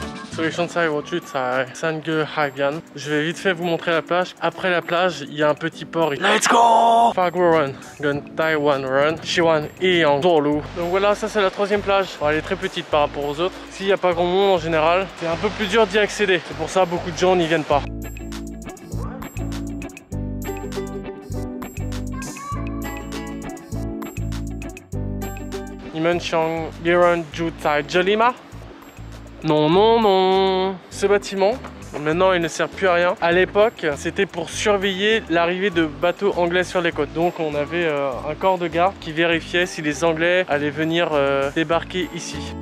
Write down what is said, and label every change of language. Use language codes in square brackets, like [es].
[zh] 所以现在我住在3个海边。 [fr] Je vais vite fait vous montrer la plage. Après la plage, il y a un petit port. [en] Let's go! [zh] 法国人跟台湾人喜欢一样走路。 [fr] Donc voilà, ça c'est la 3e plage. Bon, elle est très petite par rapport aux autres. S'il n'y a pas grand monde en général, c'est un peu plus dur d'y accéder. C'est pour ça que beaucoup de gens n'y viennent pas. [zh] 你们想别人住在这里吗？ [fr] Non, non, non. Ce bâtiment, maintenant, il ne sert plus à rien. À l'époque, c'était pour surveiller l'arrivée de bateaux anglais sur les côtes. Donc, on avait un corps de garde qui vérifiait si les Anglais allaient venir débarquer ici.